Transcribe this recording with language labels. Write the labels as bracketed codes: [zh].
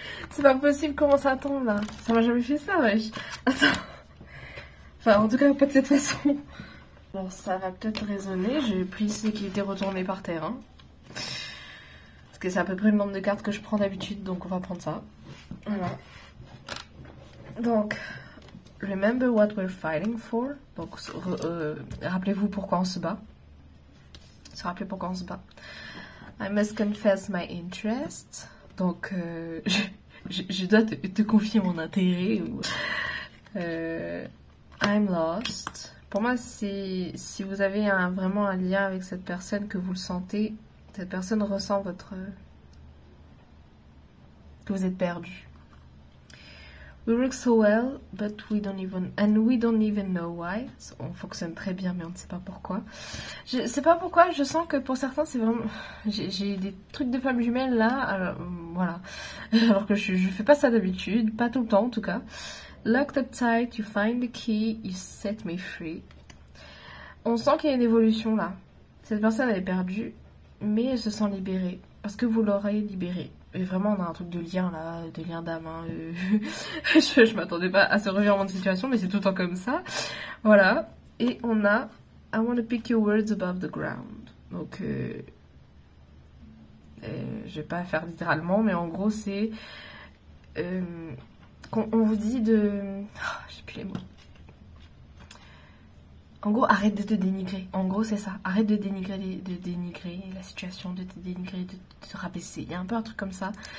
[fr] C'est pas possible comment ça tombe là. Ça m'a jamais fait ça, wesh. Attends. Enfin, en tout cas, pas de cette façon. Alors, ça va peut-être résonner. J'ai pris ce qui était retourné par terre. Hein. Parce que c'est à peu près le nombre de cartes que je prends d'habitude. Donc, on va prendre ça. Voilà. Donc, [en] remember what we're fighting for. [fr] Donc, rappelez-vous pourquoi on se bat. Se rappeler pourquoi on se bat. [en] I must confess my interest. [fr] Donc, je dois te confier mon intérêt. [en] I'm lost. [fr] Pour moi, si vous avez vraiment un lien avec cette personne, que vous le sentez, cette personne ressent que vous êtes perdu. [en] We work so well, but we don't even know why. [fr] On fonctionne très bien, mais on ne sait pas pourquoi. Je sais pas pourquoi, je sens que pour certains, c'est vraiment... J'ai des trucs de femmes jumelles là, alors, voilà. Alors que je fais pas ça d'habitude, pas tout le temps en tout cas. [en] Locked up tight, you find the key, you set me free. [fr] On sent qu'il y a une évolution là. Cette personne elle est perdue, mais elle se sent libérée. Parce que vous l'aurez libérée. Et vraiment on a un truc de lien là, de lien d'âme. Hein. Je m'attendais pas à ce revirement de situation, mais c'est tout le temps comme ça. Voilà. Et on a [en] I want to pick your words above the ground. [fr] Donc je vais pas faire littéralement, mais en gros c'est... on vous dit de... Oh, j'ai plus les mots. En gros, arrête de te dénigrer. En gros, c'est ça. Arrête de dénigrer la situation, de te dénigrer, de te rabaisser. Il y a un peu un truc comme ça.